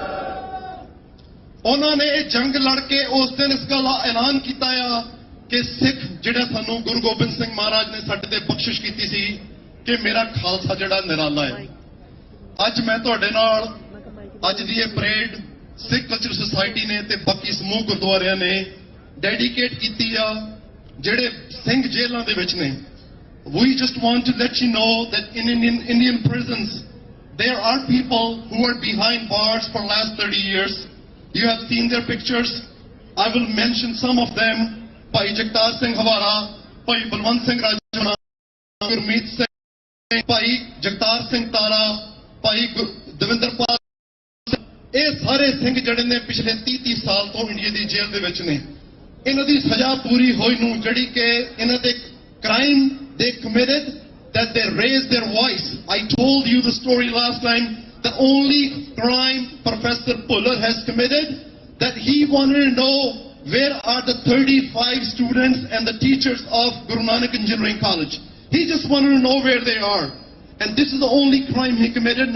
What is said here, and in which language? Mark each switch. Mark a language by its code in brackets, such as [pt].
[pa] ਉਹਨਾਂ ਨੇ ਇਹ ਜੰਗ ਲੜ ਕੇ ਉਸ ਦਿਨ ਇਸ ਗੱਲ ਦਾ ਐਲਾਨ ਕੀਤਾ ਆ ਕਿ ਸਿੱਖ ਜਿਹੜਾ ਸਾਨੂੰ ਗੁਰੂ ਗੋਬਿੰਦ ਸਿੰਘ ਮਹਾਰਾਜ ਨੇ ਸਾਡੇ ਤੇ ਬਖਸ਼ਿਸ਼ ਕੀਤੀ ਸੀ ਕਿ ਮੇਰਾ ਖਾਲਸਾ ਜਿਹੜਾ ਨਿਰਾਲਾ ਹੈ। ਅੱਜ ਮੈਂ ਤੁਹਾਡੇ ਨਾਲ ਅੱਜ ਦੀ ਇਹ ਪਰੇਡ ਸਿੱਖ ਕਲਚਰ ਸੁਸਾਇਟੀ ਨੇ ਤੇ ਬਾਕੀ ਸਮੂਹ ਗੁਰਦੁਆਰਿਆਂ ਨੇ ਡੈਡੀਕੇਟ ਕੀਤੀ ਆ ਜਿਹੜੇ ਸਿੰਘ ਜੇਲ੍ਹਾਂ ਦੇ ਵਿੱਚ ਨੇ। [en] We just want to let you know that in Indian prisons there are people who are behind bars for last 30 years. You have seen their pictures. I will mention some of them. [pa] Bhai Jagtar Singh Hawara, Bhai Balwant Singh Rajana, Gurmeet Singh, Bhai Jagtar Singh Tara, Bhai Devinder Pal, ਇਹ ਸਾਰੇ ਸਿੰਘ ਜਿਹੜੇ ਨੇ ਪਿਛਲੇ 30 ਸਾਲ ਤੋਂ India ਦੀ ਜੇਲ੍ਹ ਦੇ ਵਿੱਚ ਨੇ। ਇਹਨਾਂ ਦੀ ਸਜ਼ਾ ਪੂਰੀ ਹੋਈ ਨੂੰ ਜਿਹੜੀ ਕਿ ਇਹਨਾਂ ਦੇ crime [en] they committed, that they raised their voice. I told you the story last time. The only crime Professor Puller has committed, that he wanted to know where are the 35 students and the teachers of Guru Nanak Engineering College. He just wanted to know where they are. And this is the only crime he committed.